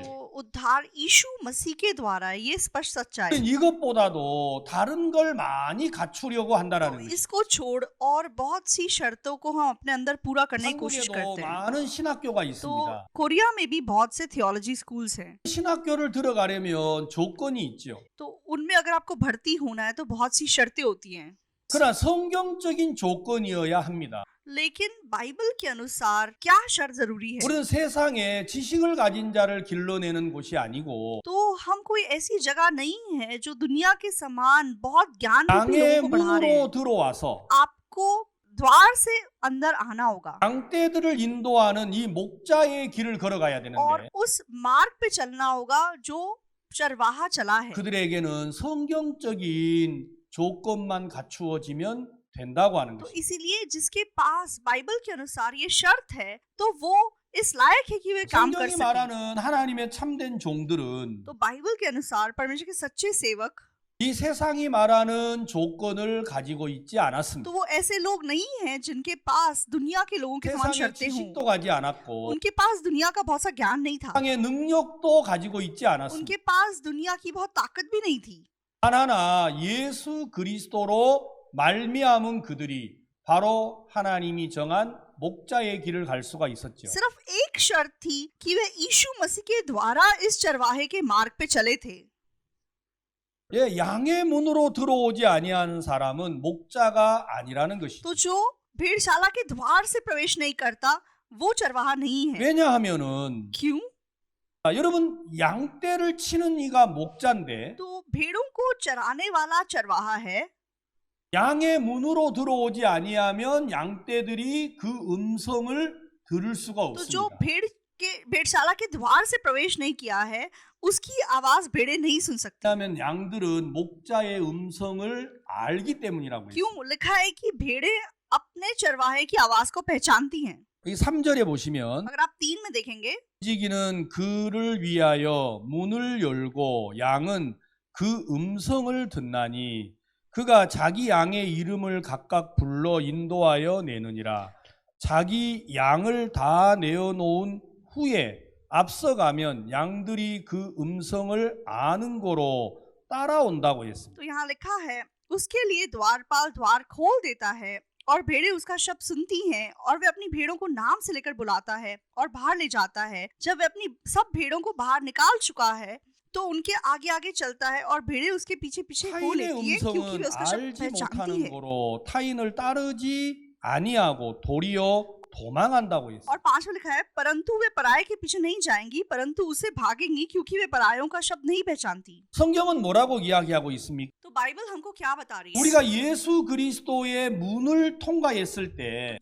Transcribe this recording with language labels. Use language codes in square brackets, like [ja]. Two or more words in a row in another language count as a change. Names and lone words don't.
[hi] तो उद्धार यीशु मसीह के द्वारा ये स्पष्ट सच्चाई, [ko] 이것보다도 다른 걸 많이 갖추려고 [hi] तो [ko] 한다라는 것이죠. [hi] इसको छोड़ और बहुत सी शर्तों को हम अपने अंदर पूरा करने की कोशिश [ko] 한국에도 [hi] करते हैं। [ko] 많은 신학교가 [hi] तो [ko] 있습니다. [hi] कोरिया में भी बहुत से [en] theology schools [hi] हैं। [ko] 신학교를 들어가려면 조건이 있죠. [hi] तो उनमें अगर आपको भर्ती होना है तो बहुत सी शर्तें होती हैं। [ko] 그러나 성경적인 조건이어야 합니다. [hi] लेकिन बाइबल के अनुसार क्या शर्त जरूरी है? [ko] 우리는 세상에 지식을 가진 자를 길러내는 곳이 아니고 [hi] तो हम कोई ऐसी जगह नहीं है जो दुनिया के समान बहुत ज्ञान रूपी [ko] 양의 [hi] लोगों को बढ़ा रहे हैं। [ko] 문으로 들어와서 [hi] आपको द्वार से अंदर आना होगा [ko] 양떼들을 인도하는 이 목자의 길을 걸어가야 [hi] और [ko] 되는데 [hi] उस मार्ग पे चलना होगा जो चरवाहा चला है। [ko] 그들에게는 성경적인 조건만 갖추어지면 된다고 하는 [hi] तो [ko] 것입니다. [hi] इसीलिए जिसके पास बाइबल के अनुसार ये शर्त है तो वो इस लायक है कि वे काम कर [ko] 성경이 [hi] सके। [ko] 말하는 하나님의 참된 종들은 [hi] तो बाइबल के अनुसार परमेश्वर के सच्चे सेवक [ko] 이 세상이 말하는 조건을 가지고 있지 [hi] तो [ko] 않았습니다. [hi] वो ऐसे लोग नहीं हैं जिनके पास दुनिया के लोगों के समान [ko] 세상의 [hi] शर्तें हों। [ko] 지식도 가지 않았고 [hi] उनके पास दुनिया का बहुत सा ज्ञान नहीं था। [ko] 세상의 능력도 가지고 있지 않았습니다. [hi] उनके पास दुनिया की बहुत ताकत भी नहीं थी। [ko] 하나 예수 그리스도로 말미암은 그들이 바로 하나님이 정한 목자의 길을 갈 수가 있었죠. [hi] सिर्फ एक शर्त थी कि वे यीशु मसीह के द्वारा इस चरवाहे के मार्ग पे चले थे। [ko] 예, 양의 문으로 들어오지 아니하는 사람은 목자가 아니라는 것이죠. [hi] तो जो भेड़शाला के द्वार से प्रवेश नहीं करता वो चरवाहा नहीं है। [ko] 왜냐하면은 [hi] क्यों? [ko] 여러분 양떼를 치는 이가 목자인데 [hi] तो भेड़ों को चराने वाला चरवाहा है। [ko] 양의 문으로 들어오지 아니하면 양떼들이 그 음성을 들을 수가 [hi] तो जो [ko] 없습니다. [hi] भेड़शाला के द्वार से प्रवेश नहीं किया है उसकी आवाज भेड़े नहीं सुन सकती। [ko] 왜냐하면 양들은 목자의 음성을 알기 때문이라고 [hi] क्यों? [ko] 했어요. [hi] लिखा है कि भेड़े अपने चरवाहे की आवाज को पहचानती हैं। [ko] 여기 3절에 보시면 [hi] अगर आप 3 में देखेंगे [ko] 움직이는 그를 위하여 문을 열고 양은 그 음성을 듣나니 그가 자기 양의 이름을 각각 불러 인도하여 내느니라. 자기 양을 다 내어놓은 후에 앞서가면 양들이 그 음성을 아는 거로 따라온다고 했습니다. [hi] तो यहाँ लिखा है उसके लिए द्वारपाल द्वार खोल देता है और भेड़ें उसका शब्द सुनती हैं और वे अपनी भेड़ों को नाम से लेकर बुलाता है और बाहर ले जाता है। जब वे अपनी सब भेड़ों को बाहर निकाल चुका है तो उनके आगे आगे चलता है और भेड़ें उसके पीछे पीछे हो [ko] 타인의 [hi] लेती है क्योंकि वे [ko] 음성은 [hi] उसका शब्द [ko] 알지 [hi] पहचानती [ko] 못하는 [hi] है। [ko] 거로 타인을 따르지 아니하고 도리어 도망한다고 했어요. [hi] और 5 में लिखा है परंतु वे पराये के पीछे नहीं जाएंगी परंतु उसे भागेंगी क्योंकि वे परायों का शब्द नहीं पहचानती। [ko] 성경은 뭐라고 이야기하고 있습니까? [hi] तो बाइबल हमको क्या बता रही है? [ko] 우리가 예수 그리스도의 문을 통과했을 때